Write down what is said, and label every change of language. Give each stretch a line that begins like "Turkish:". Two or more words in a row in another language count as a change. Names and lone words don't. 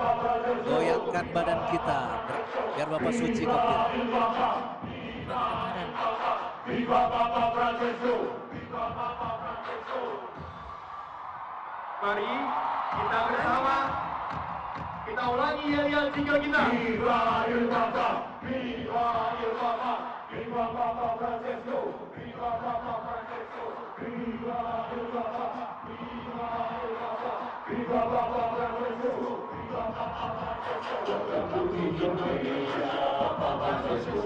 Indonesian: Goyangkan badan kita biar Bapak Suci gembira.
Italian: Viva Papa Francesco! Viva Papa Francesco!
Indonesian: Mari kita bersama kita ulangi yel-yel single kita.
Italian: Viva il Papa! Viva il Papa! Viva Papa Francesco! Viva Papa Francesco! Viva il Papa! Viva il Papa! Viva Papa Francesco! Viva Papa Francesco! Indonesia, Papa Francesco!